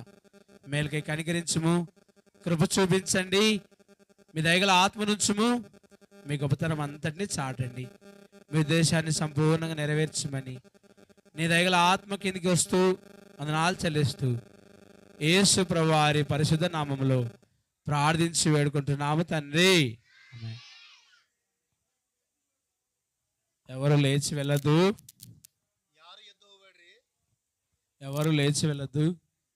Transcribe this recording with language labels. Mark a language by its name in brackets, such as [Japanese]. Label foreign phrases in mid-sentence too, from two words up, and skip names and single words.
[Telugu] మేలుకై కనికరించుము, కృప చూపించండి, మీ దయగల ఆత్మనుంచుము, మీ గొప్పతనం అంతటినీ చాటండి, మీ ఉద్దేశాన్ని సంపూర్ణంగా నెరవేర్చమని నీ దయగల ఆత్మ కిందికి వస్తూ వందనాలు చెల్లిస్తూ యేసు ప్రభువారి పరిశుద్ధ నామములో ప్రార్థించి వేడుకుంటున్నాము తండ్రి. ఆమేన్. ఎవరు లేచి వెళ్ళదు, [Kannada] ಯಾರು ಎದ್ದು ಹೋಗಬೇಡ್ರಿ. [Telugu] ఎవరు లేచి వెళ్ళదు.